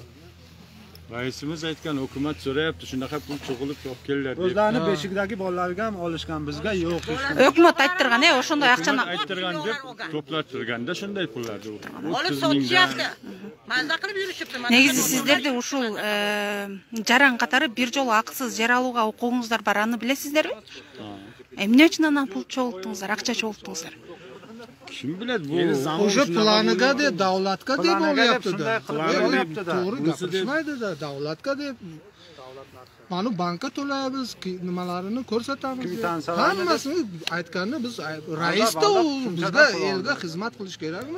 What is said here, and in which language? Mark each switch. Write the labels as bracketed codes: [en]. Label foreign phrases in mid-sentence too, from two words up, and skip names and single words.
[uz] Raisimiz aytgan hukumat so'rayapti, shunaqa pul cho'g'ilib olib kelinglar deb. O'zlarini beshikdagi bolalarga ham olishgan, bizga yo'q. Hukumat ayttirgan, o'shanday aqchani ayttirgan deb to'plattirganda shunday pullarni Olib sotishyapti. Mazza qilib yurishibdi. [ky] Negizi sizlarda ушул жаран катары бир жолу акысыз жер алууга укугуңуздар бар, аны билесиздерби? Эмне үчүн анан пул чогулттуңуздар, акча чогулттуңуздар? [uz] Kim biladi bu? O'sha planiga deb davlatga deb olyapti-da. To'g'ri gapirishmaydi-da, davlatga deb. Mana bankka to'laymiz, nimalarini ko'rsatamiz. Hammasini aytganni biz raisda bizga elga xizmat qilish kerakmi?